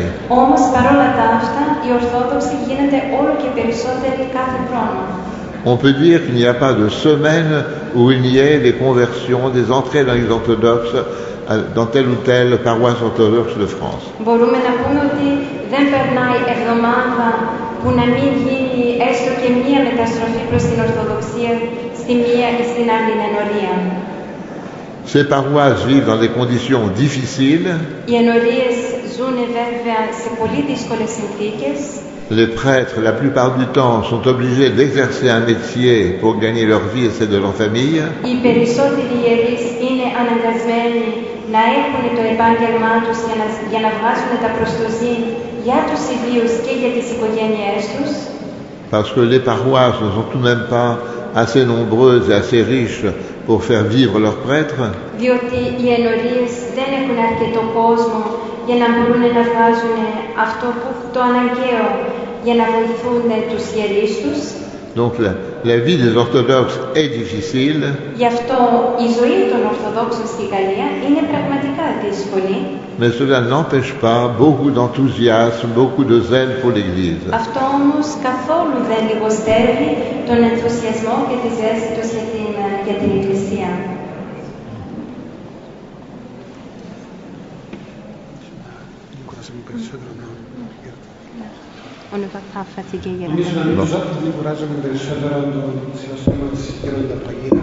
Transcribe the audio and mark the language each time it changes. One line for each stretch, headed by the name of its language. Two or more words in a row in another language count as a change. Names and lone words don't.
Greek: Όμως παρόλα τα αυτά, οι Ορθόδοξοι γίνονται όλο και περισσότεροι κάθε χρόνο.
French: On peut dire qu'il n'y a pas de semaine où il y ait des conversions, des entrées dans les orthodoxes, dans telle ou telle paroisse orthodoxe de France.
Greek: Μπορούμε να πούμε ότι δεν περνάει εβδομάδα που να μην γίνει έστω και μία μεταστροφή προς την Ορθοδοξία στη μία ή στην άλλη ενορία.
French: Ces paroisses vivent dans des conditions difficiles.
Greek: Οι ενορίες ζουν βέβαια σε πολύ δύσκολες συνθήκες.
French: Les prêtres, la plupart du temps, sont obligés d'exercer un métier pour gagner leur vie et celle de leur famille.
Greek: Οι περισσότεροι ιερείς είναι αναγκασμένοι να έχουν το επάγγελμά τους για να βγάζουν τα προστοζήν για τους ιδίους και για τις οικογένειές τους.
French: Parce que les paroisses ne sont tout de même pas assez nombreuses et assez riches pour faire vivre leurs prêtres.
Greek: Διότι οι ενορίες δεν έχουν αρκετό κόσμο για να μπορούν να βγάζουν αυτό που το αναγκαίο για να βοηθούν τους ιερείς τους.
French: Donc la vie des orthodoxes est difficile.
Greek: Γι' αυτό η ζωή των Ορθοδόξων στη Γαλλία είναι πραγματικά δύσκολη.
French: Mais cela n'empêche pas beaucoup d'enthousiasme, beaucoup de zèle pour l'Église.
Greek: Αυτό όμως καθόλου δεν λιγοστεύει τον ενθουσιασμό και τη ζέστη τους για την Εκκλησία. Νομίζω να μην κουράζομαι περισσότερο τον συναστήμα της Γέροντα Παγίδα.